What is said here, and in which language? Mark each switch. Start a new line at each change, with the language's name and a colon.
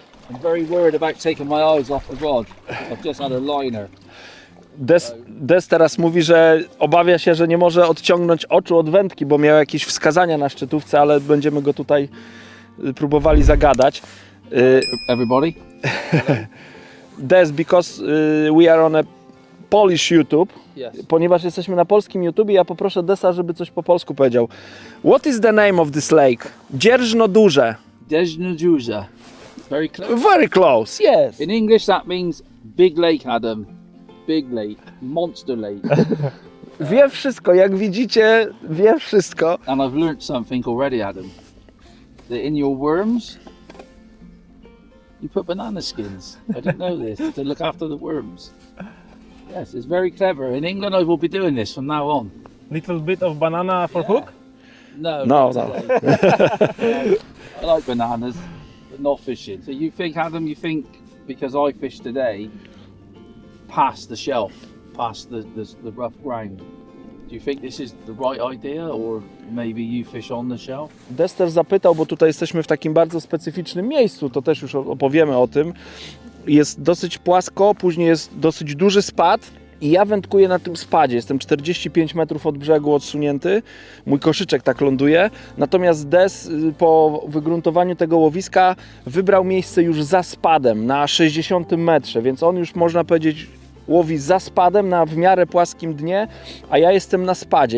English: I'm very worried about taking my eyes off the rod. I've just had a liner.
Polish: Des teraz mówi, że obawia się, że nie może odciągnąć oczu od wędki, bo miał jakieś wskazania na szczytówce, ale będziemy go tutaj próbowali zagadać.
English: Everybody? Des, because we are on a Polish YouTube, Yes.
Polish: ponieważ jesteśmy na polskim YouTube, ja poproszę Desa, żeby coś po polsku powiedział.
English: What is the name of this lake?
Polish: Dzierżno duże.
English: Dejnajuza. Very close. Very close, yes. In English that means big lake, Adam. Big lake. Monster lake.
Polish: Wie wszystko, jak widzicie, wie wszystko.
English: And I've learnt something already, Adam. That in your worms, you put banana skins. I didn't know this, to look after the worms. Yes, it's very clever. In England I will be doing this from now on. Little bit of banana for hook? No. No, not no. today. I like bananas, but not fishing. So you think, Adam, because I fished today, past the shelf, past the rough ground, do you think this is the right idea, or maybe you fish on the shelf?
Polish: Des też zapytał, bo tutaj jesteśmy w takim bardzo specyficznym miejscu, to też już opowiemy o tym. Jest dosyć płasko, później jest dosyć duży spad i ja wędkuję na tym spadzie. Jestem 45 metrów od brzegu odsunięty, mój koszyczek tak ląduje. Natomiast Des po wygruntowaniu tego łowiska wybrał miejsce już za spadem, na 60 metrze, więc on już, można powiedzieć, łowi za spadem na w miarę płaskim dnie, a ja jestem na spadzie.